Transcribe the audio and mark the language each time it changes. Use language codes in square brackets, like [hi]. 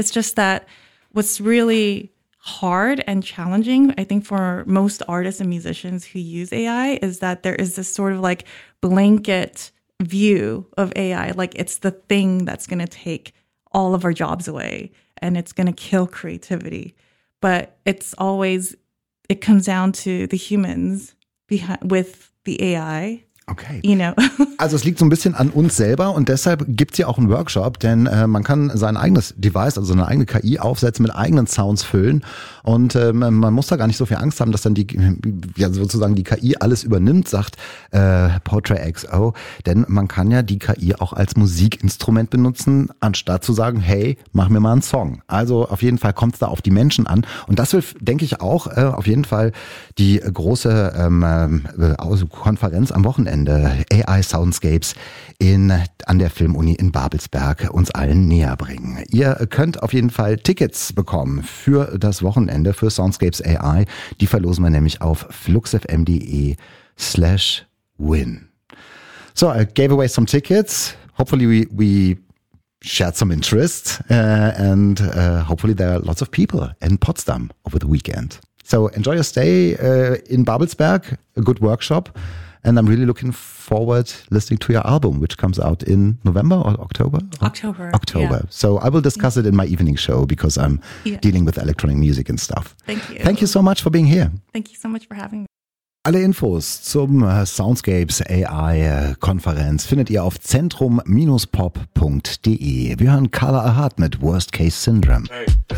[en] It's just that what's really hard and challenging, I think, for most artists and musicians who use AI is that there is this sort of like blanket view of AI, like it's the thing that's going to take all of our jobs away and it's going to kill creativity. But it's always, it comes down to the humans behind with the AI. Okay. You know. [de] Also es liegt so ein bisschen an uns selber, und deshalb gibt's ja auch einen Workshop, denn man kann sein eigenes Device, also seine eigene KI aufsetzen, mit eigenen Sounds füllen, und man muss da gar nicht so viel Angst haben, dass dann die, ja, sozusagen die KI alles übernimmt, sagt Portrait XO, denn man kann ja die KI auch als Musikinstrument benutzen, anstatt zu sagen, hey, mach mir mal einen Song. Also auf jeden Fall kommt's da auf die Menschen an, und das will, denke ich, auch auf jeden Fall die große Konferenz am Wochenende, Ende AI Soundscapes an der Filmuni in Babelsberg uns allen näher bringen. Ihr könnt auf jeden Fall Tickets bekommen für das Wochenende für Soundscapes AI. Die verlosen wir nämlich auf fluxfm.de/win. [en] So, I gave away some tickets. Hopefully we shared some interest and hopefully there are lots of people in Potsdam over the weekend. So enjoy your stay in Babelsberg. A good workshop. And I'm really looking forward listening to your album, which comes out in November or October? October. Yeah. So I will discuss it in my evening show because I'm dealing with electronic music and stuff. Thank you. Thank you so much for being here. Thank you so much for having me. [de] Alle Infos zum Soundscapes AI Konferenz findet ihr auf zentrum-pop.de. Wir hören Carla Ahad mit Worst Case Syndrome. Hey.